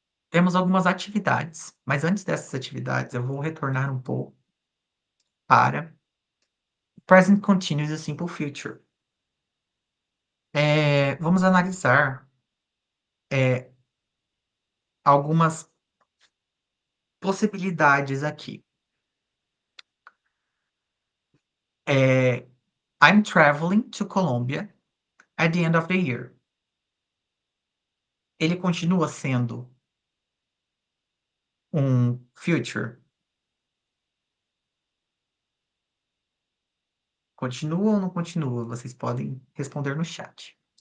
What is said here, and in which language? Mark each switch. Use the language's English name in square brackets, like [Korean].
[Portuguese] Temos algumas atividades, mas antes dessas atividades eu vou retornar um pouco para present continuous e simple future. Vamos analisar algumas possibilidades aqui. [English] I'm traveling to Colombia at the end of the year. [Portuguese] Ele continua sendo um future? Continua ou não continua? Vocês podem responder no chat.